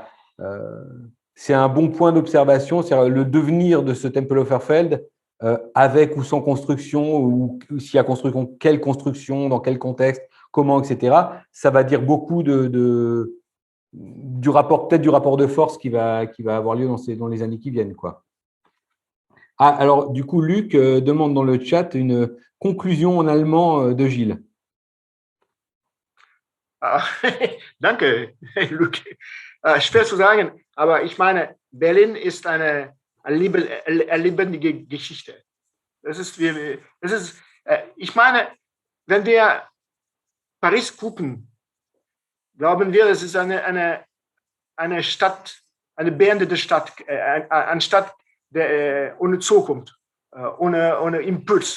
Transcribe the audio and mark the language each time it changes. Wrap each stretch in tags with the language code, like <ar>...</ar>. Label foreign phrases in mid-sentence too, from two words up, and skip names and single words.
<fr>C'est un bon point d'observation, c'est-à-dire le devenir de ce Tempelhof-Feld, avec ou sans construction, ou s'il y a construction, quelle construction, dans quel contexte, comment, etc. Ça va dire beaucoup du rapport de force qui va avoir lieu dans les années qui viennent, quoi. Ah, alors du coup, Luc demande dans le chat une conclusion en allemand de Gilles.</fr> <de>Danke, Luc. Schwer zu sagen, aber ich meine, Berlin ist eine lebendige Geschichte. Ich meine, wenn wir Paris gucken, glauben wir, es ist eine Stadt, eine beendete Stadt, eine Stadt ohne Zukunft, ohne Impuls.</de>